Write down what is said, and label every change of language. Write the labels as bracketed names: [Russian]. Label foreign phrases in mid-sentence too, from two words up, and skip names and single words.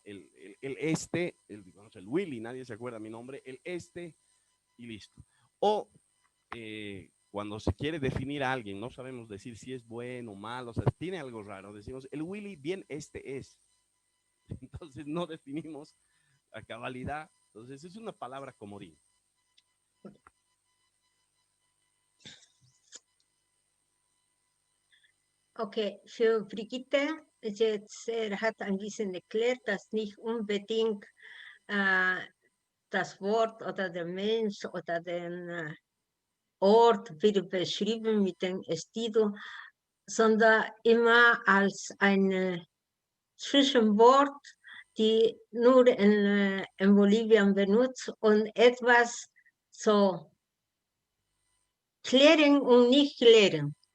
[Spanish] El Willy, nadie se acuerda mi nombre, el y listo. O cuando se quiere definir a alguien, no sabemos decir si es bueno o malo, o sea, tiene algo raro, decimos, el Willy bien es. Entonces no definimos a cabalidad, entonces es una palabra comodín. [German] Okay, für Brigitte ist jetzt, hat ein bisschen erklärt, dass nicht unbedingt das Wort oder der Mensch oder den Ort wird beschrieben mit dem Estido, sondern immer als ein Zwischenwort, die nur in Bolivien benutzt und etwas so klären und nicht klären.